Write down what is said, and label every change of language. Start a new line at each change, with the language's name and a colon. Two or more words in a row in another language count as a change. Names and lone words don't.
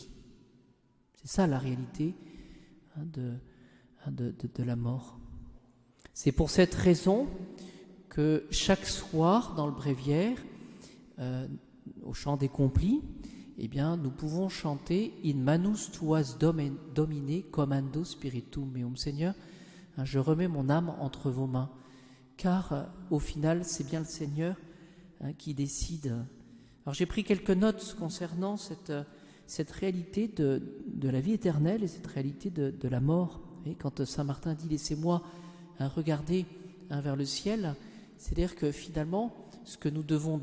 French: C'est ça la réalité de la mort. C'est pour cette raison que chaque soir dans le bréviaire, au chant des complis, eh bien, nous pouvons chanter «
Latin: In manus tuas domine commando spiritum meum
French: » Seigneur, je remets mon âme entre vos mains, car au final, c'est bien le Seigneur qui décide. Alors j'ai pris quelques notes concernant cette réalité de la vie éternelle et cette réalité de la mort. Et quand Saint Martin dit « Laissez-moi regarder vers le ciel », c'est-à-dire que finalement, ce que nous devons